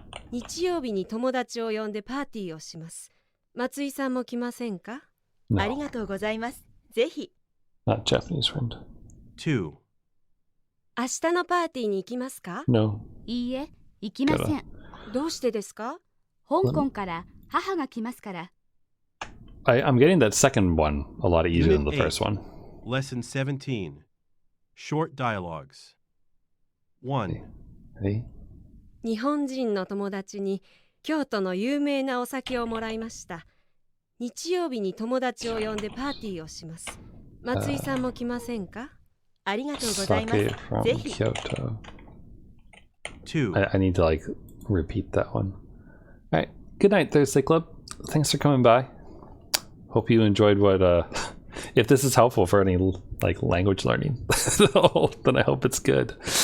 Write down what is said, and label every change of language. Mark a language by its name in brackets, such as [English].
[Japanese] 日曜日に友達を呼んでパーティーをします。松井さんも来ませんか？あり [English] No, [Japanese] がとうございます。ぜひ。 [English] not Japanese friend. 2. [Japanese] 明日のパーティーに行きますか？ [English] No. [Japanese] いいえ、行きません。どうしてですか？香港から母が来ますから。 [English] I'm getting that second one a lot easier than the Unit first one. Lesson 17, Short Dialogues. 1. Ready? [Japanese] 日本人の友達に京都の有名なお酒をもらいました。日曜日に友達を呼んでパーティーをします。松井さんも来ませんか？ありがとうございます。 [English] Sake from [Japanese] ぜひ。 [English] Kyoto. 2. I need to like repeat that one. All right. Good night, Thursday Club. Thanks for coming by. Hope you enjoyed what. If this is helpful for any like language learning, then I hope it's good.